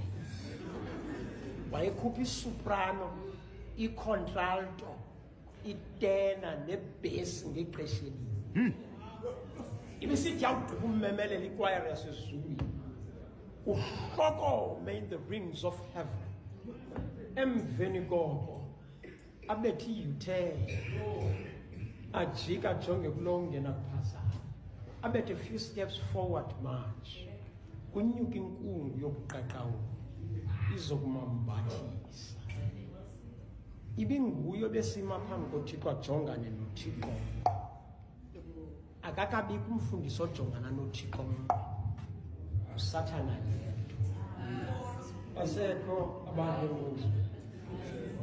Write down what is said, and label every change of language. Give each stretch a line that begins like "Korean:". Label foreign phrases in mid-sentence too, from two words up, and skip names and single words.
Xhosa: Wayekhupha isoprano, icontralto, itena nebass ngexesha elinye. Ibisithi yawugqiba ummemelela ikwayara yasezulwini. Uhlokome
English: in the rings of heaven.
Xhosa: Emveni koko abethi yuthe ajika jonge kulonge nakuphasa. Abethe
English: few steps forward march.
Xhosa: Kunyuka inkungu yokuqaqawo izokumambathisa. Ibinguyo besima phambi koThixo ajongane noThixo. Akakabikho umfundisi ojongana noThixo. uSathana asekho abantu